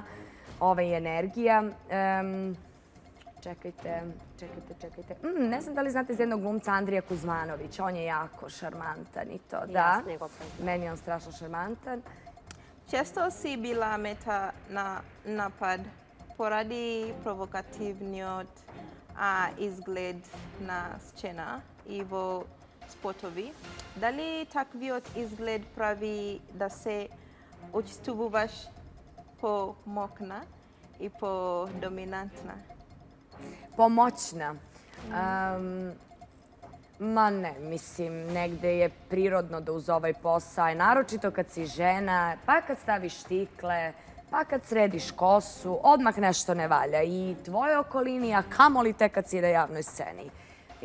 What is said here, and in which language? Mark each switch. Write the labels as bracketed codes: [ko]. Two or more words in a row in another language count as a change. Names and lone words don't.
[sr] Energija. Čekajte. Ne znam da li znate iz jednog glumca Andrija Kuzmanović. On je jako šarmantan i to, da. Meni je on strašno šarmantan. [mk] Često si bila meta na napad pоради провокативниот изглед на сцена и во спотови. Дали таквиот изглед прави да се очувствуваш по-мокна и по-доминантна? [sr] Pomoćna. Ma ne, mislim, negde je prirodno da uz ovaj posao, naročito kad si žena, pa kad staviš štikle, pa kad središ kosu, odmah nešto ne valja i tvojoj okolini, a kamoli te kad si na javnoj sceni.